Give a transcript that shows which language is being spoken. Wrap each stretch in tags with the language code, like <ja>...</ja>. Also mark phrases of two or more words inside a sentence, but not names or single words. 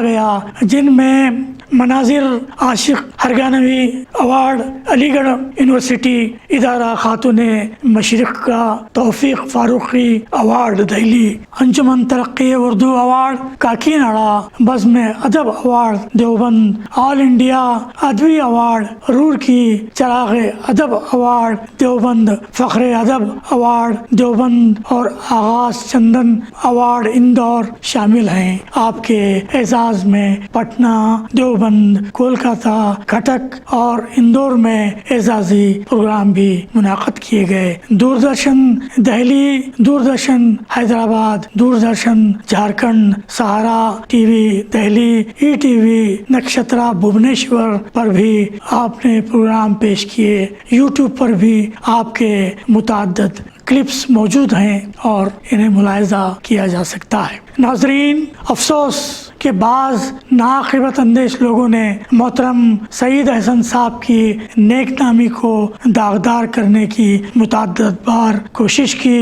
<ur>گیا، جن میں مناظر عاشق ہرگانوی ایوارڈ، علی گڑھ یونیورسٹی ادارہ خاتون مشرق کا توفیق فاروقی ایوارڈ دہلی، انجمن ترقی اردو ایوارڈ کاکیناڑا، بزم ادب ایوارڈ دیوبند، آل انڈیا ادبی ایوارڈ رورکی، چراغ ادب ایوارڈ دیوبند، فخر ادب ایوارڈ دیوبند اور آغاز چندن ایوارڈ اندور شامل ہیں۔ آپ کے اعزاز میں پٹنہ، دیوبند، کولکاتہ، کٹک اور اندور میں اعزازی پروگرام بھی منعقد کیے گئے۔ دوردرشن دہلی، دوردرشن حیدرآباد، دوردرشن جھارکھنڈ، سہارا ٹی وی دہلی، ETV نکشترا بھوبنیشور پر بھی آپ نے پروگرام پیش کیے۔ YouTube پر بھی آپ کے متعدد کلپس موجود ہیں اور انہیں ملاحظہ کیا جا سکتا ہے۔ ناظرین، افسوس کہ بعض ناعاقبت اندیش لوگوں نے محترم سعید احسن صاحب کی نیک نامی کو داغدار کرنے کی متعدد بار کوشش کی۔</ur>